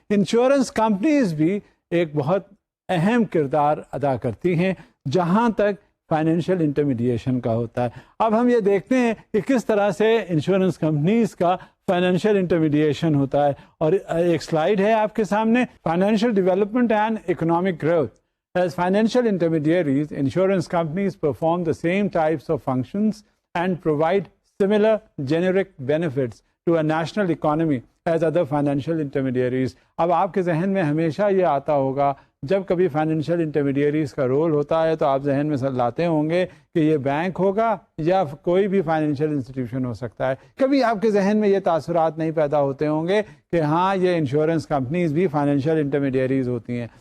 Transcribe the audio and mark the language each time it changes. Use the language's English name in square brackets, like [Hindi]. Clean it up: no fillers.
[Urdu] Insurance companies بھی ایک بہت اہم کردار ادا کرتی ہیں جہاں تک فائنینشیل انٹرمیڈیشن کا ہوتا ہے. اب ہم یہ دیکھتے ہیں کہ کس طرح سے انشورنس کمپنیز کا فائنینشیل انٹرمیڈیشن ہوتا ہے، اور ایک سلائیڈ ہے آپ کے سامنے، [English] Financial development and economic growth. As financial intermediaries, insurance companies perform the same types of functions and provide similar generic benefits to a national economy as other financial intermediaries. [Urdu] اب آپ کے ذہن میں ہمیشہ یہ آتا ہوگا جب کبھی فائنینشیل انٹرمیڈیریز کا رول ہوتا ہے تو آپ ذہن میں لاتے ہوں گے کہ یہ بینک ہوگا یا کوئی بھی فائنینشیل انسٹیٹیوشن ہو سکتا ہے. کبھی آپ کے ذہن میں یہ تاثرات نہیں پیدا ہوتے ہوں گے کہ ہاں یہ انشورنس کمپنیز بھی فائنینشیل انٹرمیڈیریز ہوتی ہیں.